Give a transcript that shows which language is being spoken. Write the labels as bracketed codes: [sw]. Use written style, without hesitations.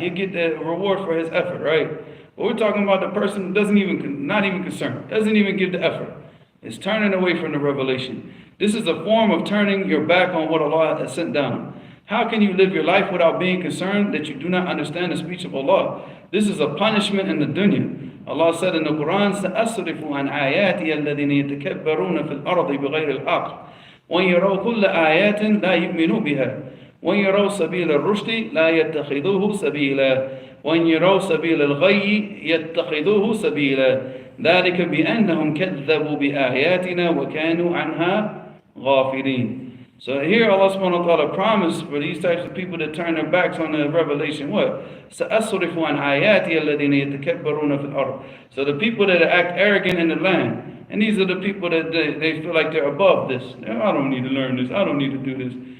[en] He'll get the reward for his effort, right? But we're talking about the person who not even concerned, doesn't even give the effort. It's turning away from the revelation. This is a form of turning your back on what Allah has sent down. How can you live your life without being concerned that you do not understand the speech of Allah? This is a punishment in the dunya. Allah said in the Quran, [ar] سَأَصْرِفُ عَنْ آيَاتِيَ الَّذِينَ يَتَكَبَّرُونَ فِي الْأَرْضِ بِغَيْرِ الْحَقِّ وَإِنْ يَرَوْا كُلَّ آيَاتٍ لَا يُؤْمِنُوا بِهَا وَإِنْ يَرَوْا سَبِيلَ الرُّشْدِ لَا يَتَّخِذُوهُ سَبِيلًا وَإِنْ يَرَوْا سَبِيلَ الْغَيِّ يَتَّخِذُوهُ سَبِيلًا ذَلِكَ بِأَنَّهُم كَذَّبُوا بِآيَاتِنَا وَكَانُوا عَنْهَا غَافِلِينَ. [en] So here Allah subhanahu wa ta'ala promised for these types of people that turn their backs on the revelation, what? [ar] سَأَصْرِفُ عَنْ آيَاتِيَ الَّذِينَ يَتَكَبَّرُونَ فِي الْأَرْضِ. [en] So the people that act arrogant in the land, and these are the people that they feel like they're above this. I don't need to learn this. I don't need to do this.